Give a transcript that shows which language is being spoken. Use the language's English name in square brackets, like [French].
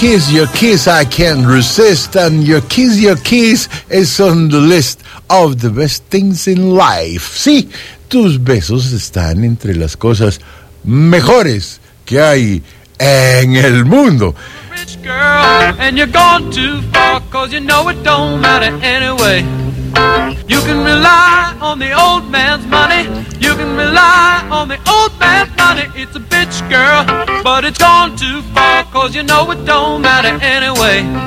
[English] Your kiss, I can't resist, and your kiss is on the list of the best things in life. [Spanish] Sí, tus besos están entre las cosas mejores que hay en el mundo. [English] Rich girl, and you're gone too far, 'cause you know it don't matter anyway. You can rely on the old man's money. You can rely on the old man's money. It's a bitch, girl, but it's gone too far, 'cause you know it don't matter anyway.